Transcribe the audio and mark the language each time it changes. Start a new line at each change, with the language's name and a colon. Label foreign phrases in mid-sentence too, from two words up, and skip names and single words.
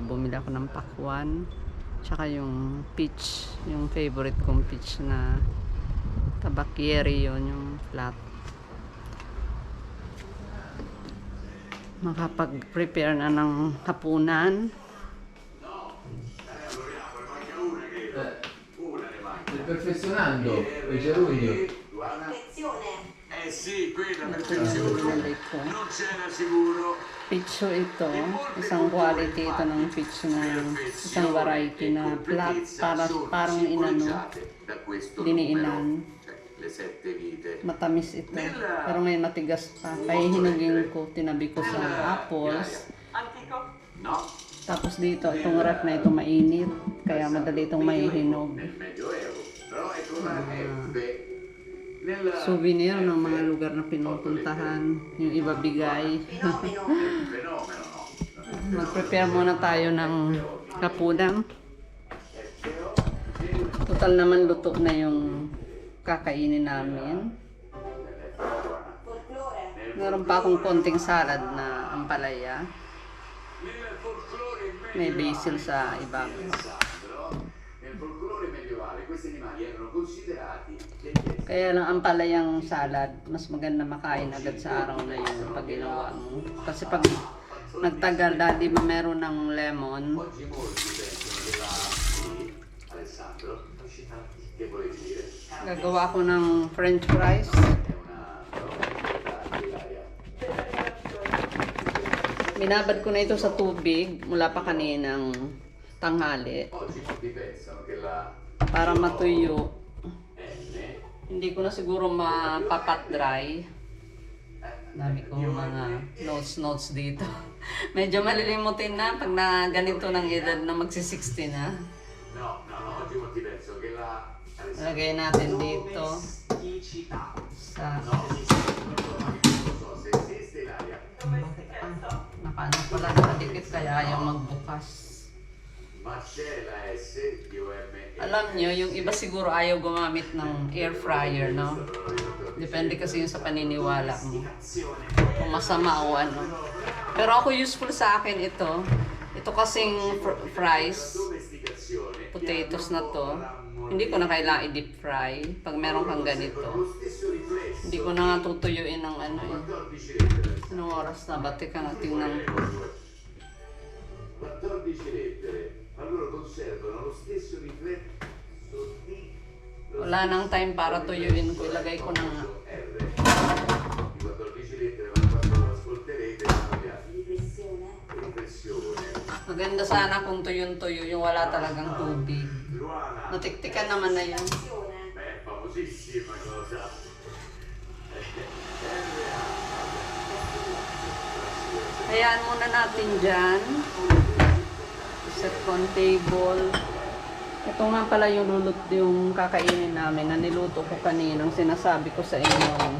Filipino: Bumili ako ng pakwan. Tsaka yung peach. Yung favorite kong peach na tabakieri yun. Yung flat. Makapag-prepare na ng hapunan.
Italian: perfezionando il gerundio. Attenzione. Eh sì, quella Perfezione. perfezione. Non c'era sicuro.
Filipino: Piccio ito, isang quality ito ng peach na isang variety na flat parang inano,
Italian: Da questo
Filipino: diniinan.
Italian: numero, cioè le 7 vite.
Filipino: Matamis ito. Pero ngayon matigas pa. Kaya hinugin ko, tinabi ko sa apples.
Italian: Antico. No,
Filipino: Tapos dito, itong ref na ito mainit. Kaya madali itong maihinog.
Italian: nel Medioevo. Però ecco la F. Nel
Filipino: Souvenir ng mga lugar na pinupuntahan. Yung iba bigay.
Italian: Fenomeno. fenomeno, no.
Filipino: Mag-prepare muna tayo ng hapunan. Total naman luto na yung kakainin namin.
Italian: Folklore.
Filipino: Meron pa akong konting salad na ampalaya.
Italian: Nel folklore
Filipino: May basil sa ibabaw.
Italian: nel folklore medievale questi animali erano considerati degli
Filipino: Kaya lang ang palayang salad, mas maganda makain agad sa araw na yun pag ginawa mo. Kasi pag nagtagal, dahil di ba meron ng lemon,
Italian: Oggi molti pensano della sì, Alessandro, che volevi dire?
Filipino: gagawa ko ng
English: french fries.
Italian: È una roba dell'aria.
Filipino: Binabad ko na ito sa tubig mula pa kaninang tanghali
Italian: Oggi molti pensano che la
Filipino: para matuyo. N Hindi ko na siguro mapapat dry. Dami ko mga notes dito. Medyo malilimutin na pag na ganito ng edad na magsi-60 na.
Italian: no, oggi molti pensano che la Alessandro
Filipino: Lagay natin dito sa
Italian: non so se esiste l'aria.
Filipino: nakaano pala nakadikit kaya ayaw magbukas.
Italian: Ma c'è la S di OM.
Filipino: Alam nyo, yung iba siguro ayaw gumamit ng
English: air fryer,
Filipino: no? Depende kasi yun sa paniniwala mo. Kung masama o ano. Pero ako useful sa akin ito. Ito kasing
English: fries, potatoes
Filipino: na to. Hindi ko na kailangan i-
English: deep fry
Filipino: pag meron kang ganito. Hindi ko na nga tutuyuin ng ano eh. Anong oras na ba? Teka nga, tingnan ko.
Italian: 14 lettere, ma loro conservano lo stesso riflesso di
Filipino: Wala nang time para tuyuin ko. Ilagay ko na nga. R.
Italian: Di 14 lettere, ma quando lo ascolterete cambia Riflessione. l'impressione.
Filipino: Maganda sana kung tuyo-tuyo yung wala talagang tubig.
Italian: Luana,
Filipino: Natiktikan naman na yan.
Italian: Attenzione. beh, famosissima cosa.
Filipino: Hayaan muna natin dyan. Set ko ang table. Ito nga pala yung yung kakainin namin na niluto ko kaninang sinasabi ko sa inyo.